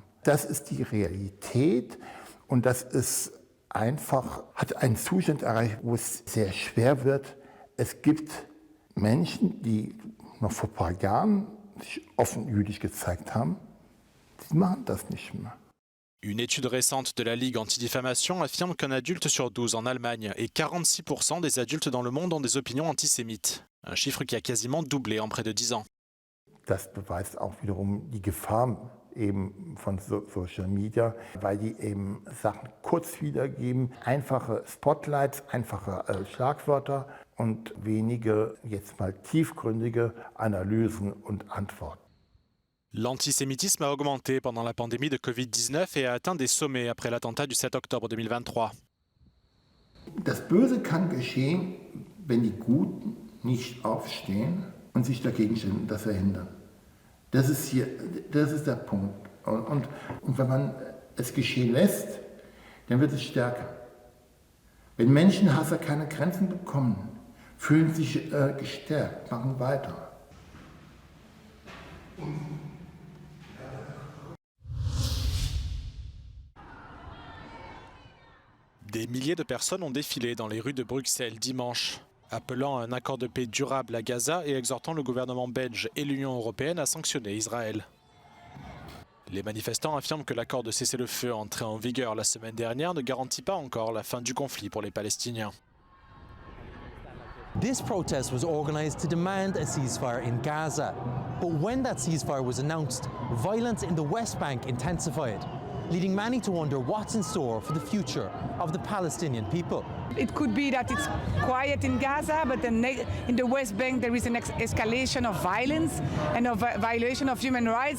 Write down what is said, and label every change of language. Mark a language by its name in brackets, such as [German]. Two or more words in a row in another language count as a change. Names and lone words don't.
[German] Das ist die Realität und das ist einfach, hat einen Zustand erreicht, wo es sehr schwer wird. Es gibt Menschen, die noch vor ein paar Jahren sich offen jüdisch gezeigt haben, die machen das nicht mehr. [French] Une étude récente de la Ligue anti-diffamation affirme qu'un adulte sur 12 en Allemagne et 46% des adultes dans le monde ont des opinions antisémites. Un chiffre qui a quasiment doublé en près de 10 ans. [German] Das beweist auch wiederum die Gefahr eben von [English] Social Media, [German] weil die eben Sachen kurz wiedergeben, einfache Spotlights, einfache Schlagwörter und wenige jetzt mal tiefgründige Analysen und Antworten. [French] L'antisémitisme a augmenté pendant la pandémie de Covid-19 et a atteint des sommets après l'attentat du 7 octobre 2023. [German] Das Böse kann geschehen, wenn die Guten nicht aufstehen und sich dagegen stellen und das verhindern. Das ist der Punkt. Und wenn man es geschehen lässt, dann wird es stärker. Wenn Menschenhasser keine Grenzen bekommen, fühlen sich gestärkt, machen weiter. [French] Des milliers de personnes ont défilé dans les rues de Bruxelles dimanche, appelant à un accord de paix durable à Gaza et exhortant le gouvernement belge et l'Union européenne à sanctionner Israël. Les manifestants affirment que l'accord de cessez-le-feu entré en vigueur la semaine dernière ne garantit pas encore la fin du conflit pour les Palestiniens. [English] This protest was organised to demand a ceasefire in Gaza. But when that ceasefire was announced, violence in the West Bank intensified, leading many to wonder what's in store for the future of the Palestinian people. It could be that it's quiet in Gaza, but then in the West Bank there is an escalation of violence and of violation of human rights.